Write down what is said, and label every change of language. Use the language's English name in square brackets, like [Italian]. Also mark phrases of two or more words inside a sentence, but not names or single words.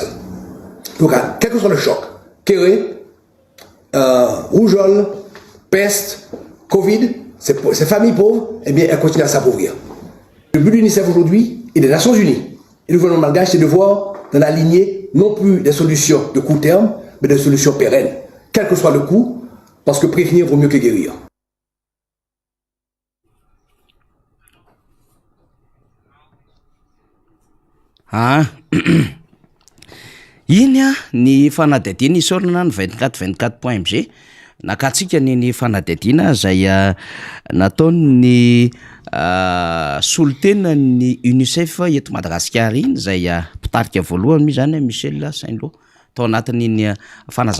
[French] Donc, quel que soit le choc, rougeole, peste, Covid, ces familles pauvres, eh bien, elles continuent à s'appauvrir. Le but de l'UNICEF aujourd'hui et des Nations Unies et du gouvernement malgache, c'est de voir dans la lignée non plus des solutions de court terme, mais des solutions pérennes, quel que soit le coût, parce que prévenir vaut mieux que guérir. [Malagasy] Iny a ny fanadihadiana isorana ny 24/24.mg nakatsika ny fanadihadiana zay nataony solotena ny UNICEF eto Madagasikara iny zay mpitarika voalohany mi zany Michel Saint-Lô tao anatin'iny fanazava-kevitra